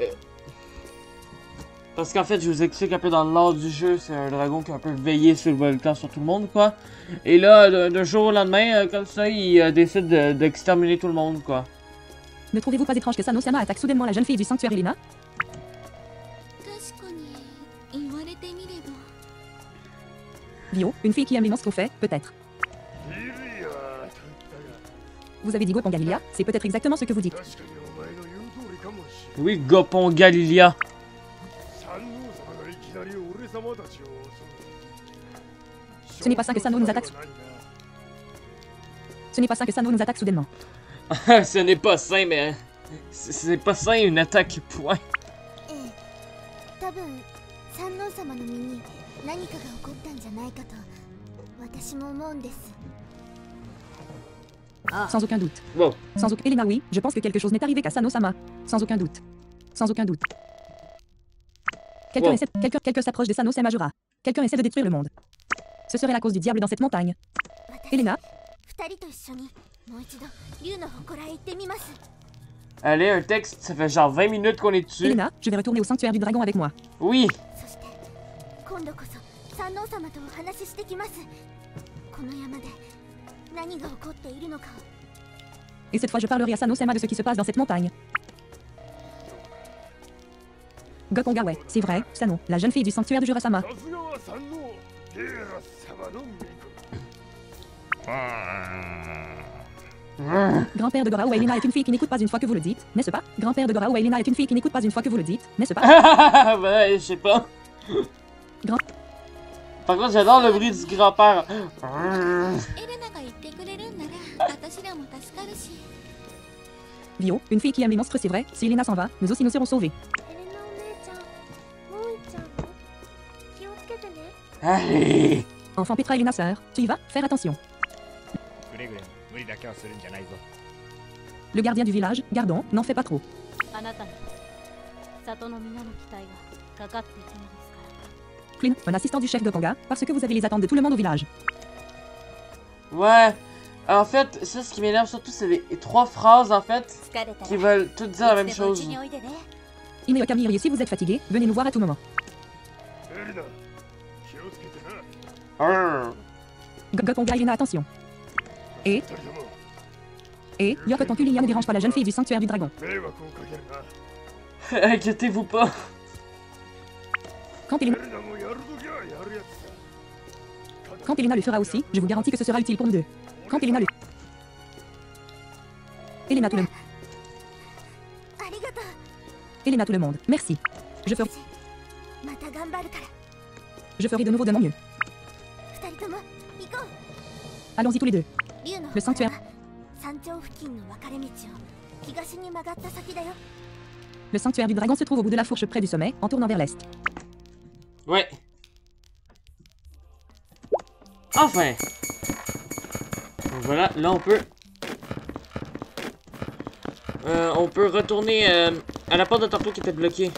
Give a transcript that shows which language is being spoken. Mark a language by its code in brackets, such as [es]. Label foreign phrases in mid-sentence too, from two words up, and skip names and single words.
[fr] Parce qu'en fait, je vous explique un peu dans le lore du jeu, c'est un dragon qui a un peu veillé sur le volcan sur tout le monde, quoi. Et là, d'un jour au lendemain, comme ça, il décide d'exterminer tout le monde, quoi. Ne trouvez-vous pas étrange que Sano Sama attaque soudainement la jeune fille du sanctuaire Elena? [ja] 確かに言われてみれば [fr] Vio, une fille qui aime les monstres au fait, peut-être. [ja] リリアと言ったが [fr] Vous avez dit Gokonga Lilia, c'est peut-être exactement ce que vous dites. [ja] 確かにお前の言う通りかもしれん [fr] Oui, Gopon Galilia. [ja] 三王様がいきなり俺様たちを襲う [fr] Ce n'est pas ça que Sano nous attaque. Ce n'est pas ça que Sano nous attaque soudainement. Ce n'est pas sain, mais... C'est pas sain une attaque, point. [ja] ええ多分三王様の身に何かが起こったんじゃないかと私も思うんです。 [fr] Sans aucun doute. Wow. Sans aucun... Elena, oui, je pense que quelque chose n'est arrivé qu'à Sano-sama. Sans aucun doute. Sans aucun doute. Quelqu'un Wow. essaie... Quelqu'un s'approche de Sano Majora. Quelqu'un essaie de détruire le monde. Ce serait la cause du diable dans cette montagne. [ja] 私 Elena, 二人と一緒にもう一度竜の祠へ行ってみます。 [fr] Allez, un texte, ça fait genre 20 minutes qu'on est dessus. Elena, je vais retourner au sanctuaire du dragon avec moi. Oui. [ja] そして今度こそ三王様とお話ししてきます。この山で何が起こっているのかを。 [fr] Et cette fois, je parlerai à Sano-sama de ce qui se passe dans cette montagne. Gokonga, ouais, c'est vrai, Sano, la jeune fille du sanctuaire de Jurasama. [ja] さすがは三王ゲーラ様の巫女。 [fr] Grand-père de Dora ou Elena est une fille qui n'écoute pas une fois que vous le dites, n'est-ce pas? Grand-père de Dora ou Elena est une fille qui n'écoute pas une fois que vous le dites, n'est-ce pas? Ben, je sais pas. Grand... Par contre, j'adore le bruit du grand-père. [ja] エレナが言ってくれるんなら私らも助かるし。 [fr] Vio, une fille qui aime les monstres, c'est vrai, si Elena s'en va, nous aussi nous serons sauvés. [ja] エレナお姉ちゃん、もういちゃん気をつけてね。 [fr] Allez. Enfant Petra Elena sœur, tu y vas? Faire attention. [ja] くれぐれも無理だけはするんじゃないぞ。 [fr] Le gardien du village, gardons, n'en fais pas trop. [ja] あなたに里の皆の期待がかかっているのですから。 [fr] Flynn, un assistant du chef Gokonga, parce que vous avez les attentes de tout le monde au village. Ouais. En fait, ça, ce qui m'énerve surtout, c'est les 3 phrases, en fait, [ja] 疲れた [fr] qui [ja] ら [fr] veulent toutes dire la [ja] い [fr] même [ja] つでもう [fr] chose. [ja] ちにおいでね。 [fr] Ine Kamiri, si vous êtes fatigué, venez nous voir à tout moment. [ja] エレナ気をつけてな。 Arrgh. [fr] Gokonga Elena, attention. [ja] 二人とも [fr] Et, Yoko ton Kulia ne dérange pas la jeune fille du sanctuaire du dragon. [ja] 迷惑をかけるな。 [fr] Inquiétez-vous pas. Quand [ja] エ Elena, レナもやるときはやるやつさ。 [fr] quand Elena le fera aussi, je vous garantis que ce sera utile pour nous deux. Quand Elena le... Elena tout le... [ja] ありがとう。 [fr] Elena tout le monde, merci. Je ferai... [ja] また頑張るから。 [fr] Je ferai de nouveau de mon mieux. [ja] 二人とも行こう。 [fr] Allons-y tous les deux. [ja] 竜の [fr] Le sanctuaire. [ja] 祠は山頂付近の分かれ道を東に曲がった先だよ。 [fr] Le sanctuaire du dragon se trouve au bout de la fourche près du sommet, en tournant vers l'est. Ouais. Enfin. Donc voilà, là on peut retourner à la porte de tantôt qui était bloquée.